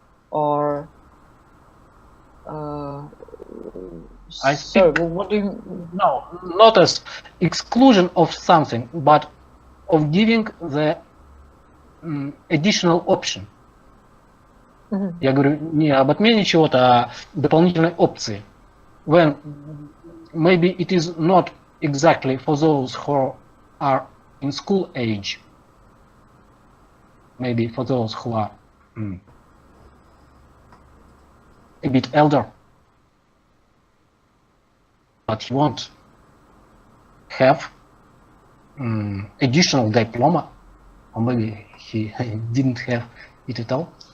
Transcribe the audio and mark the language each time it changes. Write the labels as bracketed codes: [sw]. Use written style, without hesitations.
[en] Or I sorry, speak, what do you? no, not as exclusion of something, but of giving the additional option. [ru] Я говорю не об отмене чего-то, а дополнительной опции. [en] When maybe it is not exactly for those who are in school age, maybe for those who are a bit elder, but he won't have additional diploma, or maybe he didn't have it at all.